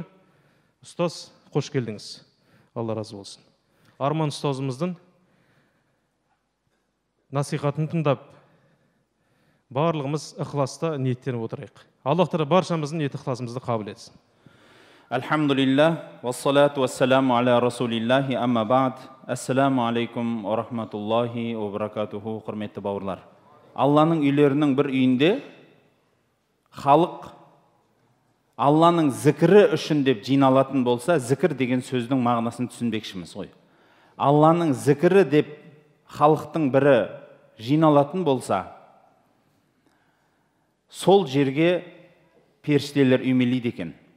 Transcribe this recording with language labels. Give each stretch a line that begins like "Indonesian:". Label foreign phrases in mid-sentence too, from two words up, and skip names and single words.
Kazakh: Ұстаз, қош келдіңіз. Алла разы болсын. Арман ұстазымыздың насихатын тыңдап, барлығымыз ықыласта ниеттеніп отырайық. Аллах Тағала баршамыздың ниет ықыласымызды қабыл етсін.
Arabic: الحمد لله، والصلاة والسلام على رسول الله، أما بعد. السلام عليكم ورحمة الله وبركاته.
Kazakh: Құрметті бауырлар. Алланың үйлерінің бір үйінде халық Алланың зікірі үшін деп жиналатын болса, зікір деген сөздің мағынасын түсінбекшіміз ғой. Алланың зікірі деп халықтың бірі жиналатын болса, сол жерге періштелер үймелейді екен.